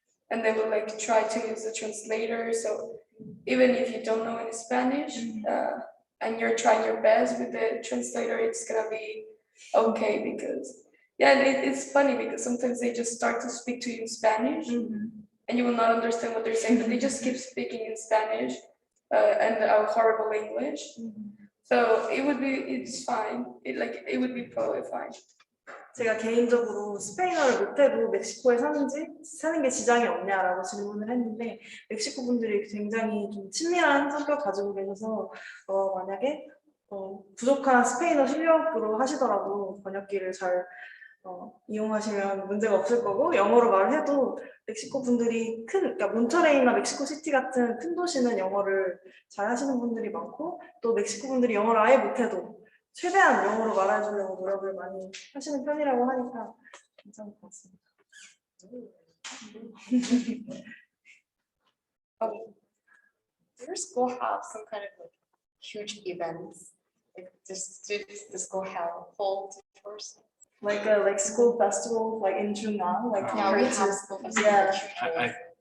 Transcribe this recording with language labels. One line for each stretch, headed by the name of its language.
English: And they will like try to use the translator. So even if you don't know any Spanish, and you're trying your best with the translator, it's gonna be okay because yeah, and it's funny because sometimes they just start to speak to you in Spanish and you will not understand what they're saying, but they just keep speaking in Spanish and horrible English. So it's fine. It would be totally fine.
Korean: 제가 개인적으로 스페인어를 못해도 멕시코에 사는 게 지장이 없냐라고 질문을 했는데, 멕시코 분들이 굉장히 좀 친밀한 성격 가지고 계셔서, 만약에 부족한 스페인어 실력으로 하시더라도 번역기를 잘 이용하시면 문제가 없을 거고, 영어로 말을 해도 멕시코 분들이 그러니까 몬터레이나 멕시코 시티 같은 큰 도시는 영어를 잘 하시는 분들이 많고, 또 멕시코 분들이 영어를 아예 못해도 최대한 영어로 말해주려고 노력을 많이 하시는 편이라고 하니까 괜찮을 것 같습니다.
English: Does your school have some kind of like huge events? Like does the school hold first? Like school festival, like in June, like Yeah, we compared have to school festival. yeah.